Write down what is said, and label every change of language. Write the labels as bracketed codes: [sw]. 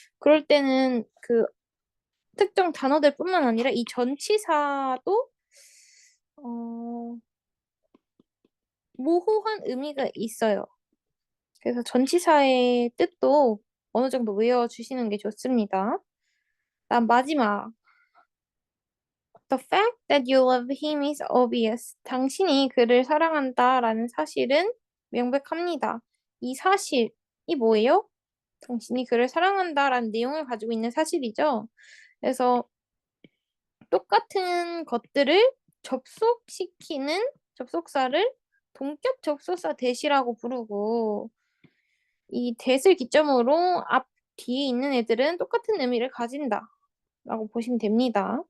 [ko] 그럴 때는 그 특정 단어들뿐만 아니라 이 전치사도 모호한 의미가 있어요. 그래서 전치사의 뜻도 어느 정도 외워주시는 게 좋습니다. 다음 마지막. [en] The fact that you love him is obvious. [ko] 당신이 그를 사랑한다라는 사실은 명백합니다. 이 사실이 뭐예요? 당신이 그를 사랑한다라는 내용을 가지고 있는 사실이죠. 그래서 똑같은 것들을 접속시키는 접속사를 동격 접속사 대시라고 부르고 이 that을 기점으로 앞 뒤에 있는 애들은 똑같은 의미를 가진다 라고 보시면 됩니다.